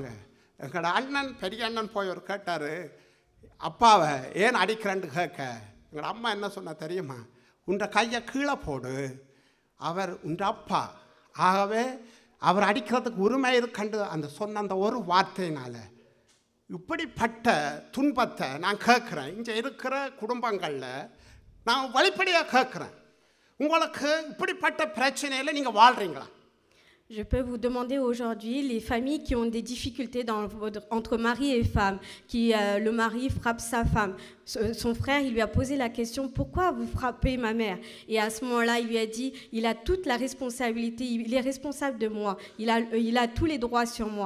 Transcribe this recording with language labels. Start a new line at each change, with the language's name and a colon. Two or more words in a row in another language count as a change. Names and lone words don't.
Tamil: எங்களோட அண்ணன் பெரிய அண்ணன் போய் ஒரு கேட்டார், அப்பாவை ஏன் அடிக்கிறேன்னு கேட்க எங்களோட அம்மா என்ன சொன்ன தெரியுமா, உன்ற கையை கீழே போடு, அவர் உன்ற அப்பா, ஆகவே அவர் அடிக்கிறதுக்கு உரிமை இருக்கண்டு அந்த சொன்ன அந்த ஒரு வார்த்தையினால் இப்படிப்பட்ட துன்பத்தை நான் கேட்குறேன். இங்கே இருக்கிற குடும்பங்களில் நான் வெளிப்படையாக கேட்குறேன், உங்களுக்கு இப்படிப்பட்ட பிரச்சனையில் நீங்கள் வாழ்கிறீங்களா?
French: Je peux vous demander aujourd'hui, les familles qui ont des difficultés entre mari et femme, le mari frappe sa femme, son frère, il lui a posé la question, pourquoi vous frappez ma mère? Et à ce moment-là, il lui a dit, il a toute la responsabilité, il est responsable de moi, il a tous les droits sur moi.